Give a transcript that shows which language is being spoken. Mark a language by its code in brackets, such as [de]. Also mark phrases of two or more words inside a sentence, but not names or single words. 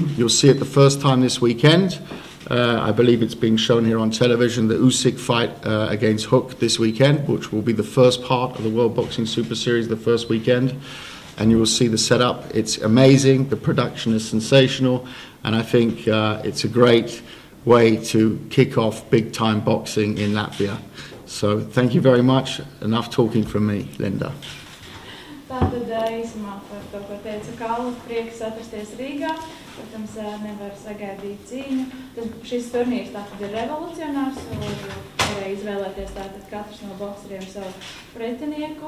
[en] You'll see it the first time this weekend. I believe it's being shown here on television, the Usyk fight against Hook this weekend, which will be the first part of the World Boxing Super Series, the first weekend. And you will see the setup. It's amazing. The production is sensational. And I think it's a great way to kick off big-time boxing in Latvia. So thank you very much. Enough talking from me, Linda. [lv] Tātad īsumā par to, ko teica Kalna, prieks atrasties Rīgā. Protams, nevar sagaidīt cīņu. Šis turnīrs tātad ir revolucionārs, varēja izvēlēties tātad katrs no bokseriem savu pretinieku.